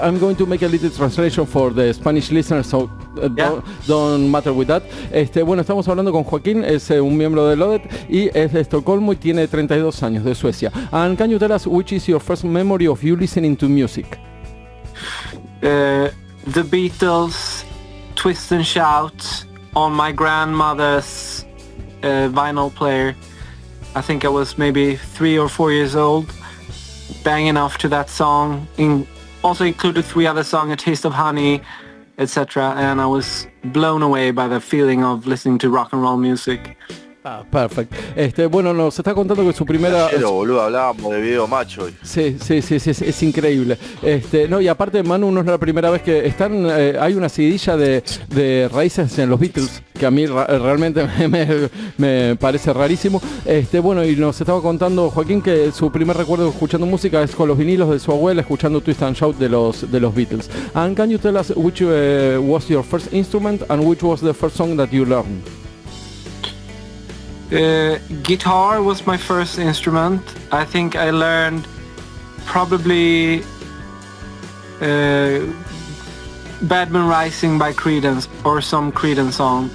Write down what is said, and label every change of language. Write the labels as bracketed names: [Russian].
[English] I'm going to make a little translation for the Spanish listeners, so don't matter with that. [Spanish] Bueno, estamos hablando con Joaquín, es un miembro de LODET y es de Estocolmo y tiene 32 años, de Suecia. [English] And can you tell us which is your first memory of you listening to music? The Beatles, Twist and Shout on my grandmother's vinyl player. I think I was maybe 3 or 4 years old, banging off to that song. Also included 3 other songs, A Taste of Honey, etc. And I was blown away by the feeling of listening to rock and roll music. [Spanish] Ah, perfecto. Bueno, nos está contando que su primera... Pero boludo, hablábamos de video macho hoy. Sí, es increíble. No, y aparte, Manu, no es la primera vez que están... hay una seguidilla de raíces en los Beatles, que a mí realmente me parece rarísimo. Bueno, y nos estaba contando Joaquín que su primer recuerdo escuchando música es con los vinilos de su abuela, escuchando Twist and Shout de los Beatles. [English] And can you tell us which was your first instrument and which was the first song that you learned? Guitar was my first instrument. I think I learned probably Badman Rising by Creedence or some Creedence song.